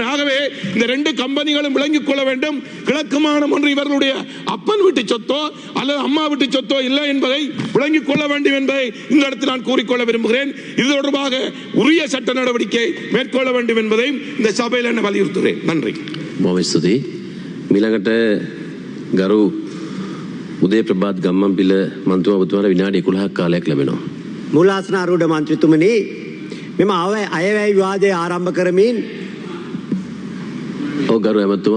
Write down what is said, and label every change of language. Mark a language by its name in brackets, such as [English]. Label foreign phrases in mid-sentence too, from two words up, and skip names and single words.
[Tamil] ஆகவே இந்த 2 கம்பெனிகளும் விளங்கிக் கொள்ள வேண்டும். கிழக்கு மாகாணம் ஒன்று இவர்களுடைய அப்பன் வீட்டு சொத்தோ அல்லது அம்மா வீட்டு சொத்தோ இல்லை என்பதை விளங்கிக் கொள்ள வேண்டும் என்பதை இந்த இடத்தில் நான் கூறிக்கொள்ள விரும்புகிறேன். இது தொடர்பாக உரிய சட்ட நடவடிக்கை மேற்கொள்ள வேண்டும் என்பதையும் இந்த சபையில் என்ன வலியுறுத்துகிறேன். நன்றி. [Sinhala] මිළඟට ගරු උදේ ප්‍රභාත් ගම්මන්පිල මන්ත්‍රීතුමා ඔබතුමාට විනාඩි 11ක් කාලයක් ලැබෙනවා. මූලාසන ආරූඪ මන්ත්‍රීතුමනි මෙම අයවැය විවාදය ආරම්භ කරමින් ගරු ඇමතුමා